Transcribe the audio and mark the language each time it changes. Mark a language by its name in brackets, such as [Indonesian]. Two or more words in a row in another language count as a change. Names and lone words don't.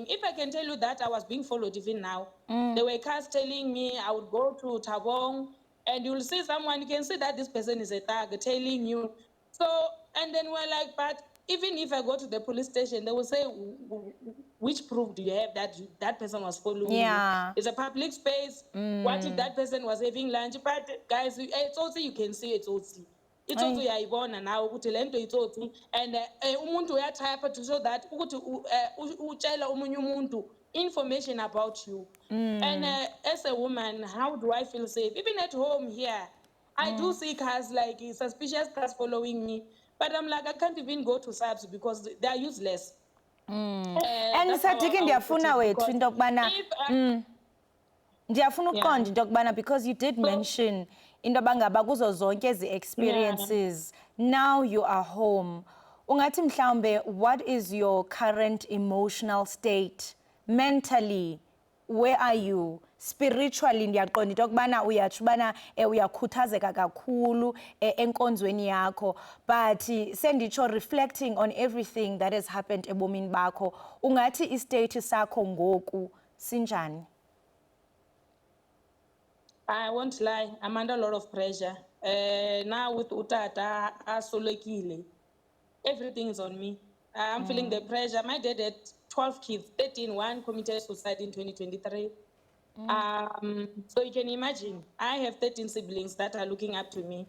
[English] If I can tell you that I was being followed even now, there were cars telling me I would go to Tabong, and you'll see someone, you can see that this person is a thug telling you. So, and then we're like, but even if I go to the police station, they will say, which proof do you have that that person was following Yeah. you? It's a public space. What if that person was having lunch? But guys, it's also, you can see it's also. It's also [Zulu] uyayibona nawe ukuthi lento itsotsi, and umuntu uyatype [English] to show that [Zulu] ukuthi utshela omunye umuntu [English] information about you. And as a woman, how do I feel safe? Even at home here, I do see cars, like suspicious cars following me, but I'm like, I can't even go to subs because they are useless. And That's how Sadiki I would put [Xhosa] ndiyafuna [English] it, [Xhosa] wethu [English] because [Xhosa] into yokubana [English] if I- [Xhosa] ndiyafuna [English] Yeah. [Xhosa] ukuqonda into yokubana, [English] because you did mention [Xhosa] into abangaba kuzo zonke ezi [English] experiences, now you are home. [Xhosa] Ungathi mhlawumbe, [English] what is your current emotional state? Mentally, where are you? Spiritually, [Xhosa] ndiyaqonda into yokubana uyatsho ubana uyakhuthazeka kakhulu enkonzweni yakho, but senditsho [English] reflecting on everything that has happened [Xhosa] ebomini bakho, ungathi istate sakho ngoku sinjani? [English] I won't lie, I'm under a lot of pressure. Now with Utata, Asolekile, everything is on me. I'm feeling the pressure. My dad had 12 kids, 13, one committed suicide in 2023. So you can imagine, I have 13 siblings that are looking up to me.